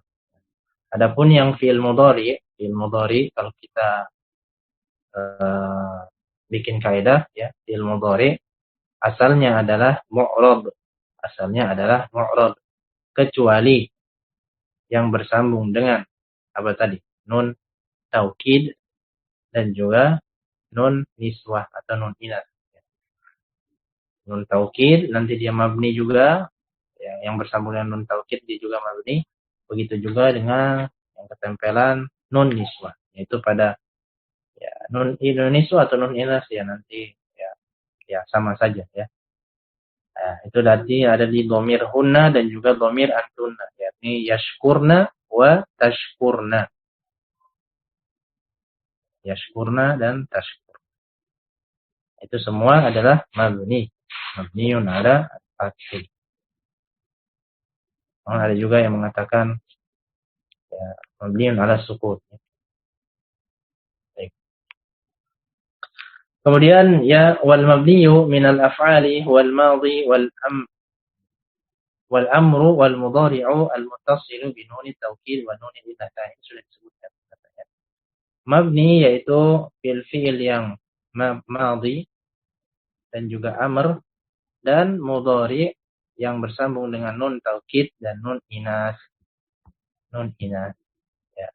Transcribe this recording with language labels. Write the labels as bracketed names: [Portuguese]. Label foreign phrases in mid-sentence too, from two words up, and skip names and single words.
[Indonesian] Adapun yang fi'il mudhari kalau kita bikin kaidah ya, fi'il mudhari asalnya adalah mu'rab. Asalnya adalah mu'rab kecuali yang bersambung dengan apa tadi? Nun taukid dan juga nun niswah atau nun inath. Nun taukid nanti dia mabni juga ya, yang bersambung dengan nun taukid dia juga mabni. Begitu juga dengan yang ketempelan nun niswah, yaitu pada ya nun niswah atau nun inath ya nanti ya sama saja ya. Nah, itu berarti ada di [Arabic] ضمير هن [Indonesian] dan juga [Arabic] ضمير أنتن, [Indonesian] yakni [Arabic] يشكرن وتشكرن. [Indonesian] Yashkurna dan tashkur. Itu semua adalah [Arabic] مبني على الفتح. [Indonesian] Ada juga yang mengatakan ya, [Arabic] مبني على سكون. [Indonesian] Baik. Kemudian ya [Arabic] والمبني من الأفعال والماضي والأمر والمضارع المتصل بنون التوكيد ونون الإناث. Sudah disebutkan. Mabni yaitu fi'il yang madhi dan juga amr dan mudhari yang bersambung dengan nun taukid dan nun inas. Nun inas. Ya.